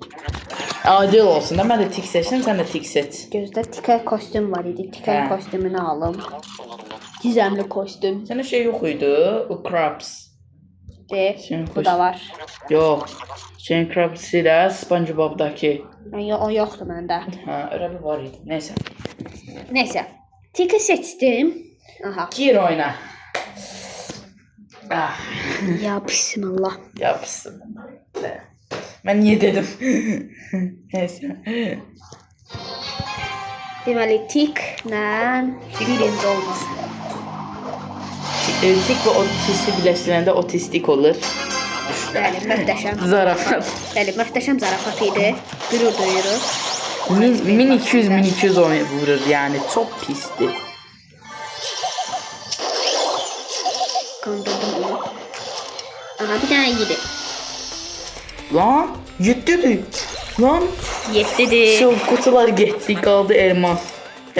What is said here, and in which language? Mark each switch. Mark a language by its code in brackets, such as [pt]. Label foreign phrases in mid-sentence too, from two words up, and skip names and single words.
[az] Adil olsun da mən də Tik seçdim, sən də Tik seç. Gözdə tikə kostyum var idi. Tikə Hə. kostyumunu alım. Gizemli kostyum. Sənə şey yox idi, o Krabs. De, Şey, bu da var. Yox. Şeyin Krabs ilə SpongeBob'dakı. O yoxdur məndə. [tr] Ha, öyle bir var idi. Neyse. [az] Neyse. Tikə seçdim. Aha. Gir oyna. Ah, [ar] Ya bismillah. [tr] yapsın. Ben niye dedim? Neyse. [az] Deməli tiklə birinci olmaz. Tik ve otisti birleştirəndə otistik olur. Bəli, möhtəşəm. Zarafat. Bəli, möhtəşəm zarafat idi. Qürur duyuruq. [tr] 1200 vurur yani çok pisti. Kandırdım onu. [az] Aha, bir dənə yedi. [tr] Lan 7'dir. Lan 7'dir. şu kutular gitti kaldı elmas.